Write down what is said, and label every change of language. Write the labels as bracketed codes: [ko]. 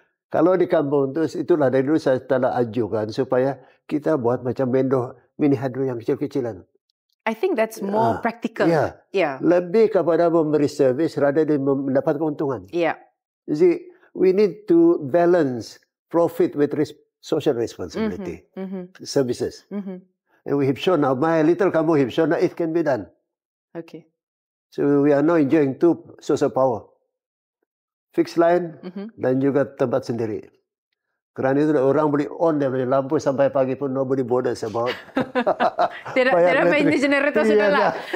[ms] Kalau di kampung tu, itulah dari dulu saya telah ajukan supaya kita buat macam mini hydro yang kecil-kecilan. [en] I think that's more practical. [ms] Lebih kepada memberi servis [en] rather than [ms] mendapat keuntungan. [en] You see, we need to balance profit with social responsibility, services. And we have shown now, my little kampung have shown that it can be done. Okay. So we are now enjoying two source of power. Fixed line [ms] dan juga tempat sendiri. Kerana itu orang boleh on dari lampu sampai pagi pun [en] nobody bothers about. [ms] tidak main generator sudah lah.